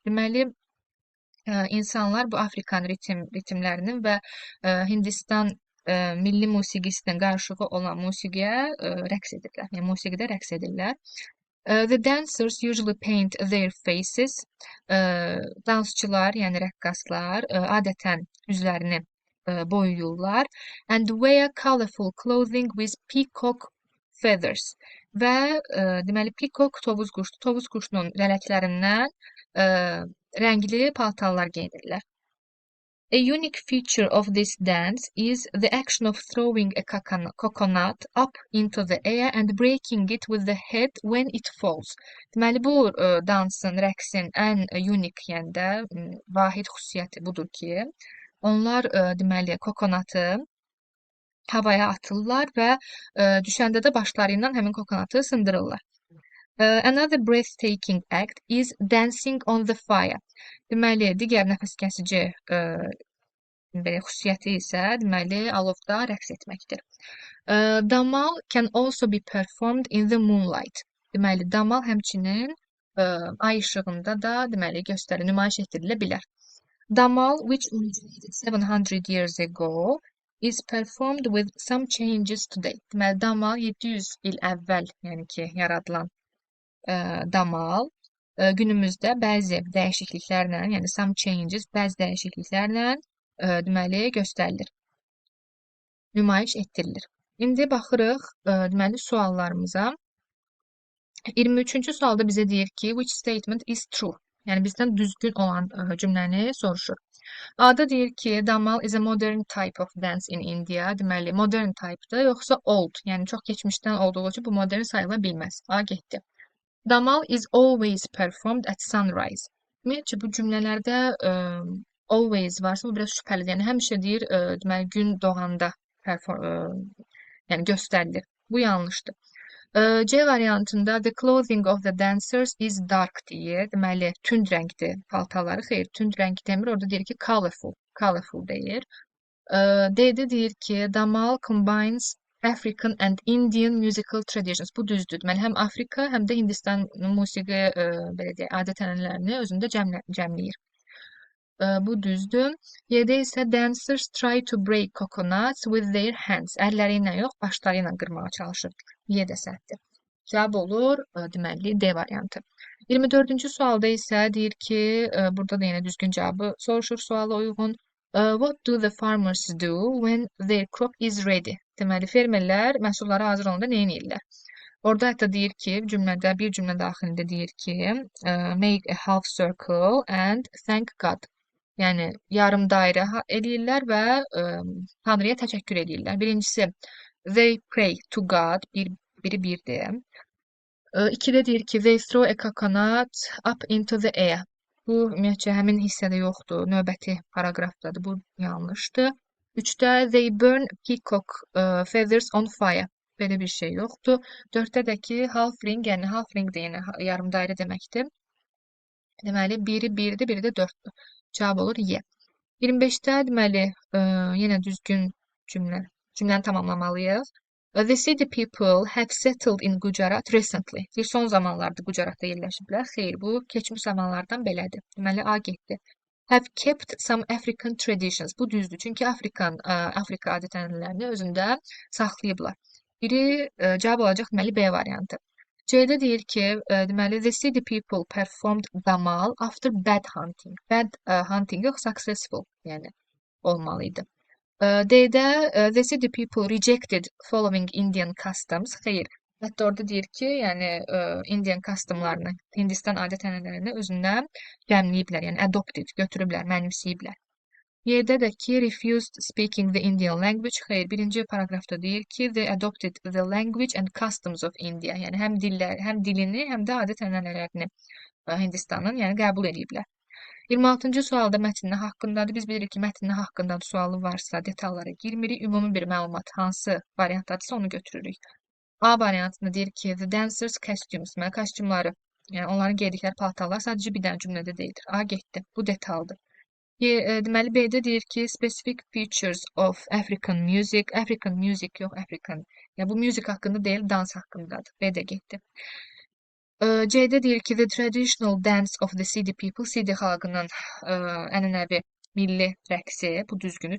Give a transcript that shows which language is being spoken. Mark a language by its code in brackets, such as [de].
[az] Deməli, insanlar bu Afrikan ritmlərinin və Hindistan milli musiqisinin qarışığı olan musiqiyə rəqs edirlər. Yəni musiqidə rəqs edirlər. [en] The dancers usually paint their faces. [az] Dansçılar, yəni rəqqaslar adətən üzlərini boyuyurlar. [en] And wear colorful clothing with peacock feathers. [az] Və deməli, peacock tovuz quşunun lələklərindən rəngli paltarlar geyinirlər. [en] A unique feature of this dance is the action of throwing a coconut up into the air and breaking it with the head when it falls. [az] Deməli, bu dansın, rəqsin ən unik, yəni də vahid xüsusiyyəti budur ki, onlar deməli, kokonatı havaya atırlar və düşəndə də başları ilə həmin kokonatı sındırırlar. [en] Another breathtaking act is dancing on the fire. [az] Deməli, digər nəfəskəsici belə xüsusiyyəti isə deməli alovda rəqs etməkdir. [en] Damal can also be performed in the moonlight. [az] Deməli, damal həmçinin ay işığında da deməli nümayiş etdirilə bilər. [en] Damal, which originated 700 years ago, is performed with some changes today. [az] Deməli, damal 700 il əvvəl, yəni ki, yaradılan damal günümüzdə bəzi dəyişikliklərlə, yəni [en] some changes, [az] bəzi dəyişikliklərlə deməli göstərilir. Nümayiş etdirilir. İndi baxırıq deməli suallarımıza. 23-cü sualda bizə deyir ki, [en] which statement is true? [az] Yəni bizdən düzgün olan cümləni soruşur. A-da deyir ki, [en] damal is a modern type of dance in India. [az] Deməli, modern type-dır, yoxsa old, yəni çox keçmişdən olduğu üçün bu modern sayıla bilməz. A getdi. [en] Damal is always performed at sunrise. [az] Ümumiyyətcə, bu cümlələrdə always varsa, bu biraz şübhəlidir. Yəni, həmişə deyir, deməli, gün doğanda yəni göstərilir. Bu yanlışdır. C variantında [en] the clothing of the dancers is dark [az] deyir. Deməli, tünd rəngdir paltarları. Xeyr, tünd rəng demir. Orada deyir ki, colorful deyir. D-də deyir ki, [en] damal combines African and Indian musical traditions. [az] Bu düzdür. Deməli, həm Afrika, həm də Hindistan musiqi belə deyək, adət-ənənələrini özündə cəmləyir. Bu düzdür. Y-də isə [en] dancers try to break coconuts with their hands. [az] Əlləri ilə yox, başları ilə qırmağa çalışır. Y də səhvdir. Cavab olur, deməli D variantı. 24-cü sualda isə deyir ki, burada da yenə düzgün cavabı soruşur suala uyğun. [en] What do the farmers do when their crop is ready? [az] Deməli, fermerlər məhsulları hazır olanda nə edirlər? Orada hətta deyir ki, cümlədə, bir cümlə daxilində deyir ki, [en] make a half circle and thank God. [az] Yəni, yarım dairə eləyirlər və Tanrıya təşəkkür eləyirlər. Birincisi, [en] they pray to God, [az] biri birdir. İkidə deyir ki, [en] they throw a coconut up into the air. [az] Bu, ümumiyyətcə, həmin hissədə yoxdur. Növbəti paraqrafdadır. Bu yanlışdır. Üçdə [en] they burn peacock feathers on fire. [az] Belə bir şey yoxdur. Dörddə də ki, half ring, yəni half ring də yenə yarım dairə deməkdir. Deməli, biri birdir, biri də dörddür. Cavab olur Y. 25-də deməli, yenə düzgün cümləni tamamlamalıyıq. [en] The city people have settled in Gujarat recently. [az] Bir son zamanlarda Gujaratda yerləşiblər. Xeyr, bu keçmiş zamanlardan belədir. Deməli, A getdi. [en] Have kept some African traditions. [az] Bu düzdür. Çünki Afrika adət-ənənələrini özündə saxlayıblar. Biri cavab olacaq, deməli, B variantı. C-də deyir ki, deməli, [en] the city people performed damal after bad hunting. Bad hunting [az] yox, successful, yəni olmalıydı. D-də [en] the city people rejected following Indian customs. [az] Xeyr. Hətta orada deyir ki, yəni Indian customlarını, Hindistan adət-ənənələrini özündən gəmləyiblər, yəni adopted, götürüblər, mənimsəyiblər. Y-də də ki, [en] refused speaking the Indian language. [az] Xeyr, birinci paraqrafda deyir ki, [en] they adopted the language and customs of India. [az] Yəni həm dilini, həm də adət-ənənələrini Hindistanın, yəni qəbul ediblər. 26-cı sualda mətnin haqqındadır. Biz bilirik ki, mətnin haqqındadır sualı varsa detallara girmirik. Ümumi bir məlumat hansı variantdadırsa onu götürürük. A variantında deyir ki, [en] the dancers costumes, [az] deməli kostyumları, yəni onların giydikləri paltarlar sadəcə bir dənə cümlədə deyildir. A getdi. Bu detaldır. Deməli B-də deyir ki, [en] specific features of African music. African music [az] yox, [en] African. [az] Yəni bu music haqqında deyil, dans haqqındadır. B də getdi. C-də deyir ki, [en] the traditional dance of the city people, [az] city xalqının ənənəvi milli rəqsi, bu düzgünü.